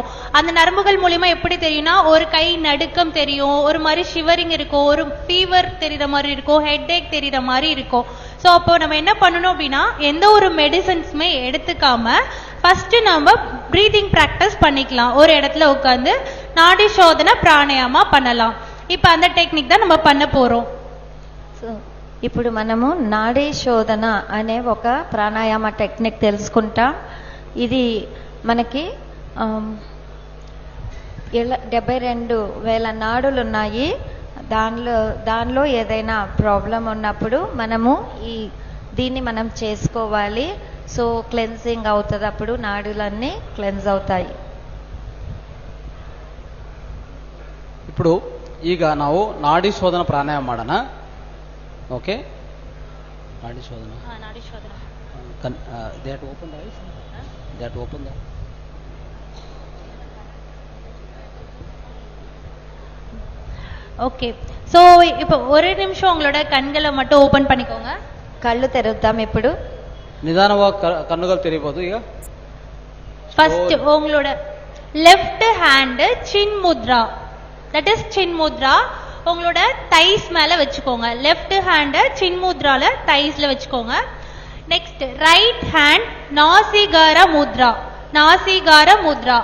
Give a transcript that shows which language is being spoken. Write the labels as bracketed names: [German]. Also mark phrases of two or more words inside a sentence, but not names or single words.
[Tamil] அந்த நரம்புகள் மூலியமா எப்படி தெரியும்னா ஒரு கை நடுக்கம் தெரியும், ஒரு மாதிரி ஷிவரிங் இருக்கும், ஒரு ஃபீவர் தெரியுற மாதிரி இருக்கும், [English] head ache [Tamil] தெரியுற மாதிரி இருக்கும். ஸோ அப்போ நம்ம என்ன பண்ணணும் அப்படின்னா எந்த ஒரு மெடிசன்ஸுமே எடுத்துக்காம ஃபர்ஸ்ட் நம்ம [English] breathing practice [Tamil] பண்ணிக்கலாம். ஒரு இடத்துல உட்காந்து நாடி சோதனை பிராணாயாமா பண்ணலாம். இப்போ அந்த டெக்னிக் தான் நம்ம பண்ண போறோம். [Telugu] సో ఇప్పుడు మనము నాడీ శోధన అనే ఒక ప్రాణాయామ టెక్నిక్ తెలుసుకుంటాం. ఇది మనకి 72,000 నాడులు ఉన్నాయి. దానిలో ఏదైనా ప్రాబ్లం ఉన్నప్పుడు మనము దీన్ని మనం చేసుకోవాలి. [English] so cleansing [Telugu] అవుతుంది, అప్పుడు నాడులన్నీ క్లెన్స్ అవుతాయి. [Kannada] ఇప్పుడు ಈಗ ನಾವು ನಾಡಿ ಶೋಧನ ಪ್ರಾಣಾಯಾಮ ಮಾಡೋಣ. ಓಕೆ, ನಾಡಿ ಶೋಧನ. ನಾಡಿ ಶೋಧನ. [English] they have to open the eyes, they have to open the. okay, so [Tamil] இப்போ ஒரு நிமிஷம் உங்களோட கண்களை மட்டும் ஓபன் பண்ணிக்கோங்க. [Telugu] కళ్ళు తెరుద్దాం ఇప్పుడు. [Kannada] ನಿಧಾನವಾಗಿ ಕಣ್ಣುಗಳು ತೆರೀಬಹುದು. ಈಗ [Tamil] ஃபர்ஸ்ட் உங்களோட [English] left hand [Tamil] சின் முத்ரா, [English] that is [Tamil] சின் முத்ரா, உங்களோட தைஸ் மேல வச்சுக்கோங்க. [English] left hand [Tamil] சின் முத்ரால தைஸ்ல வச்சுக்கோங்க. [English] next right hand [Tamil] நாசிகார முத்ரா, நாசிகார முத்ரா.